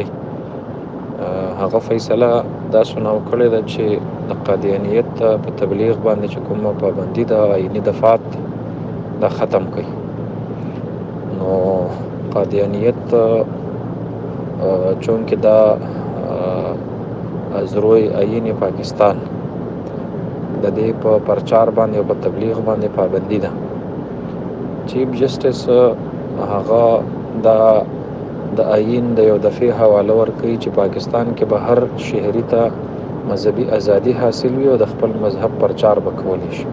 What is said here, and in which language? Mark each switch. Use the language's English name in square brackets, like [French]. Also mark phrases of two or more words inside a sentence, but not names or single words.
[Pashto] هغه فیصله دا سناو کړې ده چې د قادیانیت په تبلیغ باندې چې کومه پابندي ده آیني دفعات دا ختم کړي. نو قادیانیت چونکې دا [Persian] از روی آیین [Pashto] پاکستان د دې په پرچار باندې او په تبلیغ باندې پابندي ده. چیف جسټس هغه دا د آیین د یو دفعې حواله ورکوي چې پاکستان کې به هر شهري ته مذهبي ازادي حاصل وي او د خپل مذهب پرچار به کولی شي.